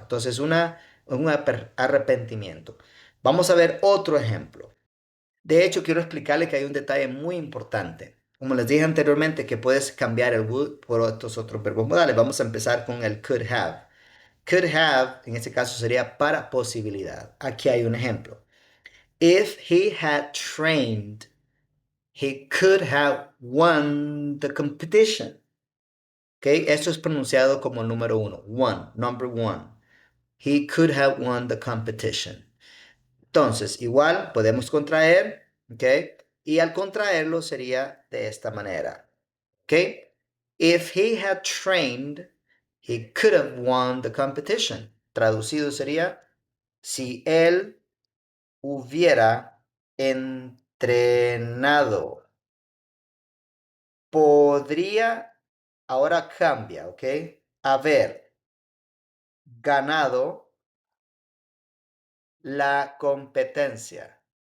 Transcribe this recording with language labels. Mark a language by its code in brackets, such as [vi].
[es] Entonces, un arrepentimiento. Vamos a ver otro ejemplo. De hecho, quiero explicarle que hay un detalle muy importante. Como les dije anteriormente, que puedes cambiar el would por estos otros verbos modales. Vamos a empezar con el could have. Could have, en este caso, sería para posibilidad. Aquí hay un ejemplo. [en] If he had trained, he could have won the competition. ¿Ok? [es] Esto es pronunciado como el número uno. [en] One, number one. He could have won the competition. Entonces, igual podemos contraer, ¿ok? Y al contraerlo sería de esta manera, ¿ok? If he had trained, he could have won the competition. [es] Traducido sería, si él hubiera entrenado, podría, ahora cambia, ¿ok? Haber ganado la competencia.